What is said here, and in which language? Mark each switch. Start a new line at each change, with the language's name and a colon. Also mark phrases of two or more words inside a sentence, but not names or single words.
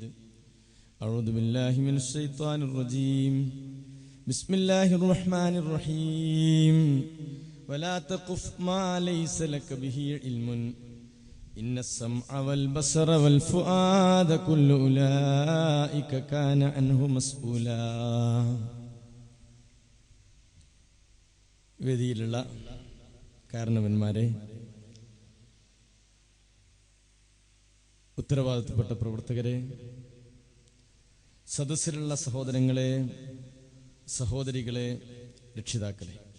Arabic: أعوذ بالله من الشيطان الرجيم. بسم الله الرحمن الرحيم. ولا تقف ما ليس لك به علم إن السمع والبصر والفؤاد كل أولئك كان عنه مسؤولا.
Malayalam: വേദിയിലുള്ള കാരണവന്മാരെ, ഉത്തരവാദിത്തപ്പെട്ട പ്രവർത്തകരെ, സദസ്സിലുള്ള സഹോദരങ്ങളെ, സഹോദരികളെ, രക്ഷിതാക്കളെ,